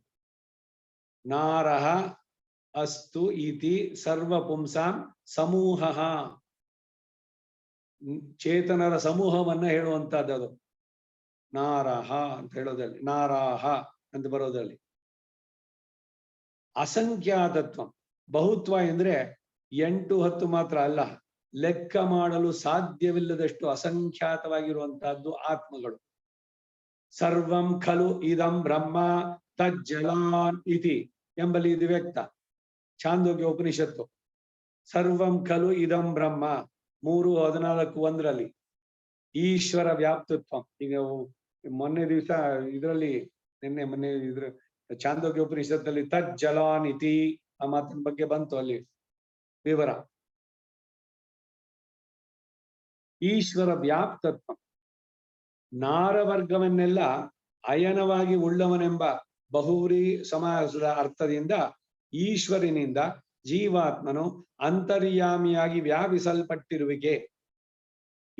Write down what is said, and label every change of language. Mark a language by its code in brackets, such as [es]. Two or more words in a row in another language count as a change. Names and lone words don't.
[sa] ನಾರಹ ಅಸ್ತು ಇತಿ ಸರ್ವಪುಂಸಾಂ ಸಮೂಹ, [kn] ಚೇತನರ ಸಮೂಹವನ್ನ ಹೇಳುವಂತಹದ್ದು ನಾರಹ ಅಂತ ಹೇಳೋದ್ರಲ್ಲಿ, ನಾರಾಹ ಅಂತ ಬರೋದ್ರಲ್ಲಿ. ಅಸಂಖ್ಯಾತತ್ವ ಬಹುತ್ವ ಎಂದ್ರೆ 8-10 ಮಾತ್ರ ಅಲ್ಲ, ಲೆಕ್ಕ ಮಾಡಲು ಸಾಧ್ಯವಿಲ್ಲದಷ್ಟು ಅಸಂಖ್ಯಾತವಾಗಿರುವಂತಹದ್ದು ಆತ್ಮಗಳು. [sa] ಸರ್ವಂ ಖಲು ಇದಂ ಬ್ರಹ್ಮ ತಜ್ಜಲಾನ್ ಇತಿ [kn] ಎಂಬಲ್ಲಿ ಇದು ವ್ಯಕ್ತ. ಛಾಂದೋಗ್ಯ ಉಪನಿಷತ್ತು. [sa] ಸರ್ವಂ ಖಲು ಇದಂ ಬ್ರಹ್ಮ 3:14 ಈಶ್ವರ ವ್ಯಾಪ್ತತ್ವ. [kn] ಈಗ ಮೊನ್ನೆ ದಿವಸ ಇದರಲ್ಲಿ ಮೊನ್ನೆ ಇದ್ರ ಛಾಂದೋಗ್ಯ ಉಪನಿಷತ್ತಲ್ಲಿ [sa] ತಜ್ಜಲಾನ್ ಇತಿ [kn] ಆ ಮಾತಿನ ಬಗ್ಗೆ ಬಂತು ಅಲ್ಲಿ ವಿವರ. ಈಶ್ವರ ವ್ಯಾಪ್ತತ್ವ ನಾರವರ್ಗವನ್ನೆಲ್ಲ ಅಯನವಾಗಿ ಉಳ್ಳವನೆಂಬ ಬಹುವ್ರೀ ಸಮಾಸದ ಅರ್ಥದಿಂದ ಈಶ್ವರನಿಂದ ಜೀವಾತ್ಮನು ಅಂತರ್ಯಾಮಿಯಾಗಿ ವ್ಯಾಪಿಸಲ್ಪಟ್ಟಿರುವಿಕೆ.